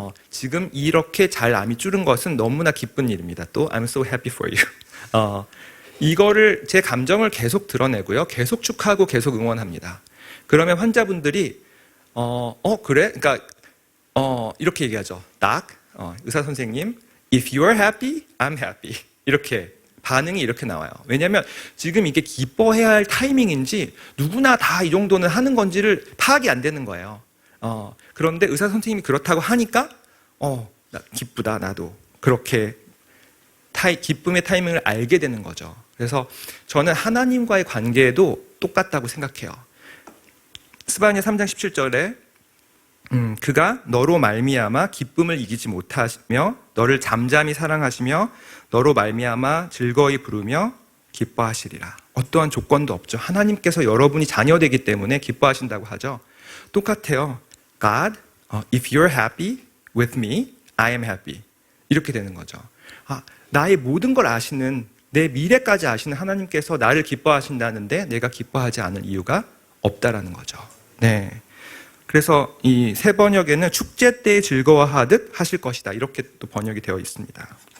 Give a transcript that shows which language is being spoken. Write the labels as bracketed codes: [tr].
[ko] 지금 이렇게 잘 암이 줄은 것은 너무나 기쁜 일입니다. [en] 또 I'm so happy for you. [ko] 이거를, 제 감정을 계속 드러내고요, 계속 축하하고 계속 응원합니다. 그러면 환자분들이 그래? 그러니까 이렇게 얘기하죠. 의사 선생님, [en] if you're happy, I'm happy. [ko] 이렇게 반응이 이렇게 나와요. 왜냐하면 지금 이게 기뻐해야 할 타이밍인지, 누구나 다 이 정도는 하는 건지를 파악이 안 되는 거예요. 그런데 의사 선생님이 그렇다고 하니까 기쁘다, 나도. 그렇게 기쁨의 타이밍을 알게 되는 거죠. 그래서 저는 하나님과의 관계에도 똑같다고 생각해요. 스바냐 3장 17절에 그가 너로 말미암아 기쁨을 이기지 못하며 너를 잠잠히 사랑하시며 너로 말미암아 즐거이 부르며 기뻐하시리라. 어떠한 조건도 없죠. 하나님께서 여러분이 자녀되기 때문에 기뻐하신다고 하죠. 똑같아요. [en] God, if you're happy with me, I am happy. [ko] 이렇게 되는 거죠. 나의 모든 걸 아시는, 내 미래까지 아시는 하나님께서 나를 기뻐하신다는데 내가 기뻐하지 않을 이유가 없다라는 거죠. 네. 그래서 이 새 번역에는 축제 때 즐거워하듯 하실 것이다, 이렇게 또 번역이 되어 있습니다.